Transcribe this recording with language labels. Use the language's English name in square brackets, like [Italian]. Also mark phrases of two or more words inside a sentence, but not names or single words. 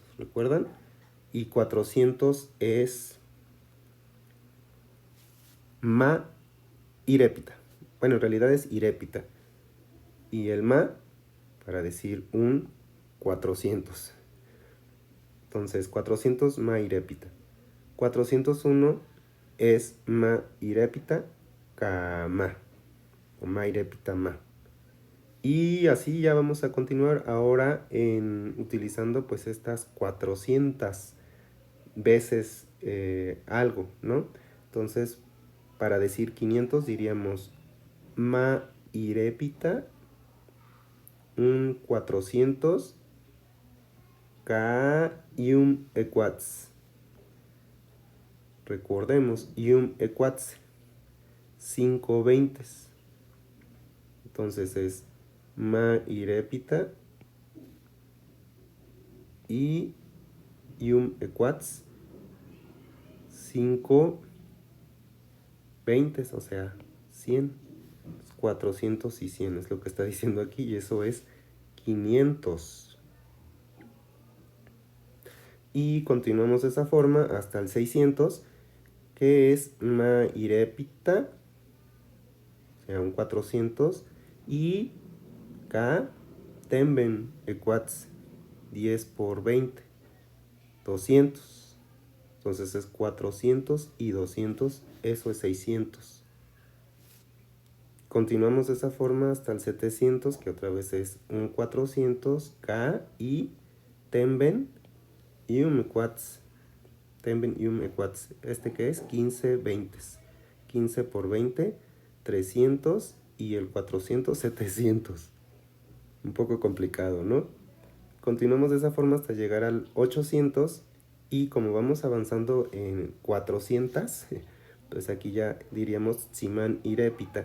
[Spanish] ¿Recuerdan? Y 400 es [Purepecha] Ma irépita. [Spanish] Bueno, en realidad es irépita. Y el Ma para decir un 400. Entonces, 400 [Purepecha] Ma irépita. 401 es Ma irépita Kama. O Ma irépita Ma. [Spanish] Y así ya vamos a continuar ahora utilizando pues estas 400 veces algo, ¿no? Entonces, para decir 500 diríamos [Purepecha] Ma irépita [Spanish] un 400 [Purepecha] Ka Ium Equats. [Spanish] Recordemos, [Purepecha] Ium Equats [Spanish] 5 20. Entonces es [Purepecha] Ma irépita [Spanish] y [Purepecha] Ium Equats [Spanish] 5 20, o sea, 100. 400 y 100 es lo que está diciendo aquí, y eso es 500. Y continuamos de esa forma hasta el 600, que es [Purepecha] ma irepita, [Spanish] o sea, un 400, y [Purepecha] ka temben equats [Spanish] 10 por 20, 200. Entonces es 400 y 200, eso es 600. Continuamos de esa forma hasta el 700, que otra vez es un 400, K y [Purepecha] temben yum equats. Temben yum equats. [Spanish] ¿Este que es? 15 20. 15 por 20, 300 y el 400, 700. Un poco complicado, ¿no? Continuamos de esa forma hasta llegar al 800 y como vamos avanzando en 400, pues aquí ya diríamos [Purepecha] Tsiman irepita.